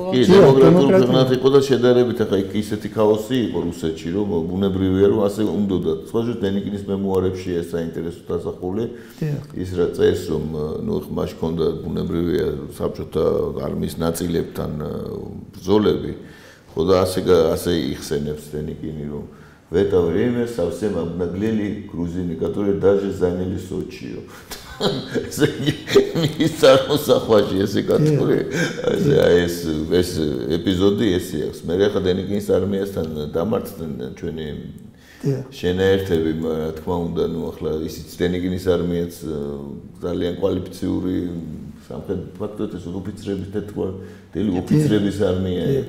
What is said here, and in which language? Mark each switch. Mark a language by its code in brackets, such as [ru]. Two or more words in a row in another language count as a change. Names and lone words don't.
[ka] კი, დემოკრატიულ ქვეყნად იყო და შედარებით ახლა იქ ისეთი ქაოსი იყო რუსეთში, რომ ბუნებრივია, რომ ასე უნდოდა. სხვაჟერ დენიკინის მემუარებში ეს საინტერესო დასახული ის რა წერს, რომ ნუ ხმაში ქონდა ბუნებრივია საბჭოთა არმიის ნაწილებთან ბრძოლები. ხო და ასე იხსენებს დენიკინი, რომ [ru] в это время совсем обнаглели грузины, которые даже заняли Сочи. [ka] ის წარმოსახვაში ესე კატეგორია ეს ეპიზოდი ესე აქვს. მე ახლა დენიკინის არმიასთან დამარცხდნენ ჩვენი შენაერთები, რა თქმა უნდა, ნუ ახლა ისიც დენიკინის არმიაც ძალიან კვალიფიციური სამხრეთ ფაქტობრივად ეს ოფიცრების თეთრი ოფიცრების არმია იყო.